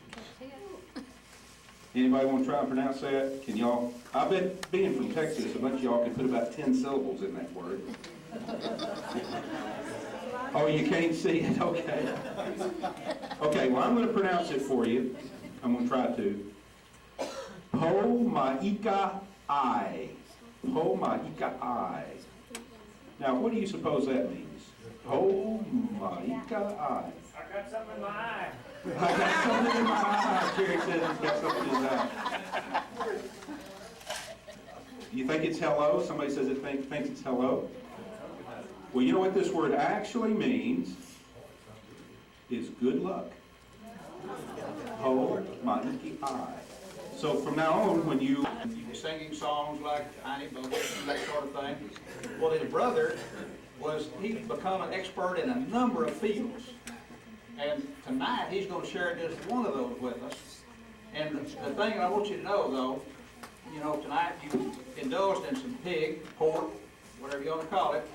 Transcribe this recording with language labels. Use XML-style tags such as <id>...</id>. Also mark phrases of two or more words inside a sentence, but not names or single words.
<en>Anybody want to try and pronounce that? Can y'all? I bet being from Texas, a bunch of y'all can put about 10 syllables in that word. Oh, you can't see it? Okay. Okay, well, I'm going to pronounce it for you. I'm going to try to. Po-ma-ika-I. Po-ma-ika-I. Now, what do you suppose that means? Po-ma-ika-I. I got something in my eye. I got something in my eye. Jerry says he's got something in his eye. You think it's hello? Somebody says it thinks it's hello? Well, you know what this word actually means? Is good luck. Po-ma-ika-I. So from now on, when you're singing songs like Tiny Boat, that sort of thing. Well, his brother he's become an expert in a number of fields. And tonight, he's going to share just one of those with us. And the thing I want you to know, though, you know, tonight you indulged in some pig, pork, whatever you want to call it.</en>